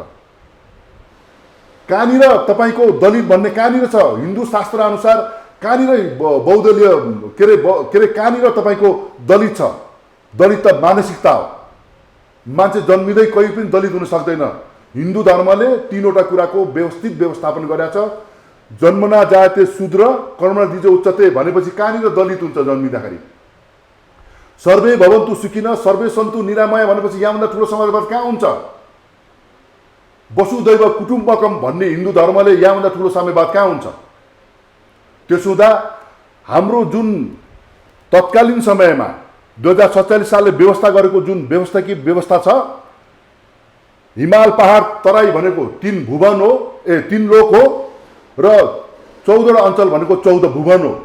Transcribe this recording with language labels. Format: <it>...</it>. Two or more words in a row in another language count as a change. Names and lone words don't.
<ne>कहाँनिर तपाईँको दलित भन्ने कहाँनिर छ? हिन्दू शास्त्र अनुसार कहाँनिर बहुदलीय के अरे कहाँनिर तपाईँको दलित छ? दलित त मानसिकता हो। मान्छे जन्मिँदै कहीँ पनि दलित हुन सक्दैन। हिन्दू धर्मले 3वटा कुराको व्यवस्थित व्यवस्थापन गरेको छ।</ne> <sa>जन्मना जायते शूद्र कर्मणा द्विजो उच्चते</sa> <ne>भनेपछि कहाँनिर दलित हुन्छ जन्मिँदाखेरि?</ne> <sa>सर्वे भवन्तु सुखिनः सर्वे सन्तु निरामय</sa> <ne>भनेपछि यहाँभन्दा ठुलो समाजवाद कहाँ हुन्छ?</ne> <sa>वसुदैव कुटुम्बकम</sa> <ne>भन्ने हिन्दू धर्मले यहाँभन्दा ठुलो साम्यवाद कहाँ हुन्छ? त्यसो हुँदा हाम्रो जुन तत्कालीन समयमा 2047 सालले व्यवस्था गरेको जुन व्यवस्था छ, हिमाल पहाड तराई भनेको 3 भुवन हो, 3 लोक हो र 14वटा अञ्चल भनेको 14 भुवन हो।</ne>